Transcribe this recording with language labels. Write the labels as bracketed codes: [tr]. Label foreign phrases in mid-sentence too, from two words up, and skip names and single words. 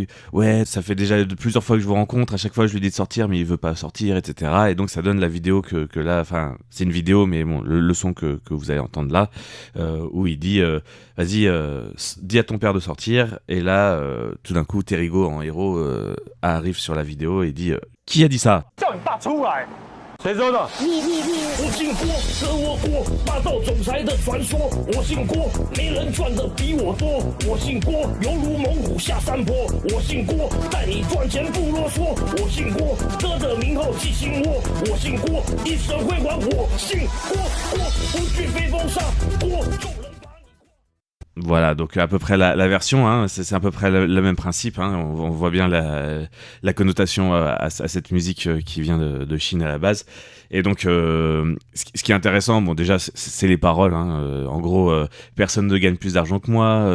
[fr] Ouais, ça fait déjà plusieurs fois que je vous rencontre. À chaque fois, je lui dis de sortir, mais il veut pas sortir, etc. Et donc ça donne la vidéo que là, enfin, c'est une vidéo, mais bon, le son que vous allez entendre là, où il dit, vas-y, dis à ton père de sortir. Et là, tout d'un coup, Terrigo en héros arrive sur la vidéo et dit, qui a dit ça? [zh] 谁说的？我姓郭，歌我郭，霸道总裁的传说。我姓郭，没人赚的比我多。我姓郭，犹如猛虎下山坡。我姓郭，带你赚钱不啰嗦。我姓郭，哥的名号记心窝。我姓郭，一生辉煌。我姓郭，郭不惧飞风沙，郭众人。 [fr] Voilà, donc à peu près la version, hein, c'est à peu près le même principe. Hein, on voit bien la connotation à cette musique qui vient de Chine à la base. Et donc, ce qui est intéressant, bon déjà, c'est les paroles. Hein, en gros, personne ne gagne plus d'argent que moi.